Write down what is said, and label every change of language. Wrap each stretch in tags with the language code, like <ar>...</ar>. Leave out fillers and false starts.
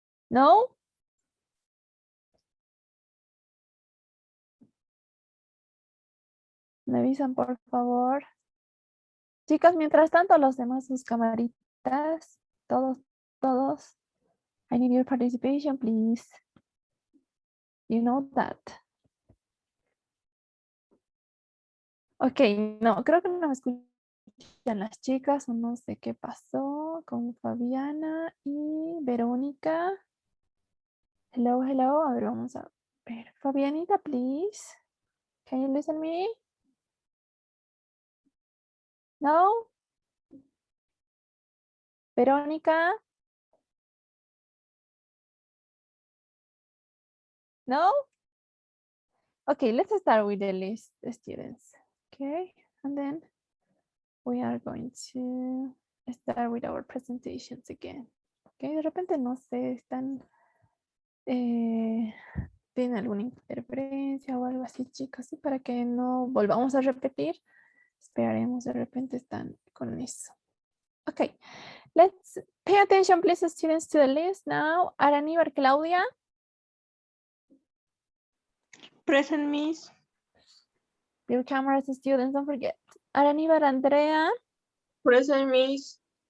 <es>No. Me avisan, por favor. Chicas, mientras tanto, los demás, sus camaritas. Todos.</es> <en>I need your participation, please. You know that.</en> <es>Ok, no, creo que no me escuchan las chicas o no sé qué pasó con Fabiana y Verónica.</es> <en>Hello, hello.</en> <es>A ver, vamos a ver.</es> <en>Fabianita, please. Can you listen to me? No? Verónica? No? Okay, let's start with the list students. Okay, and then we are going to start with our presentations again.</en> <es>Okay, de repente no sé, están tienen alguna interferencia o algo así, chicos, y para que no volvamos a repetir, esperaremos, de repente están con eso.</es> <en>Okay, let's pay attention, please, students, to the list now. Aranibar Claudia. Present, Miss. Your cameras, students, don't forget. Aranibar Andrea. Present, Miss.</en>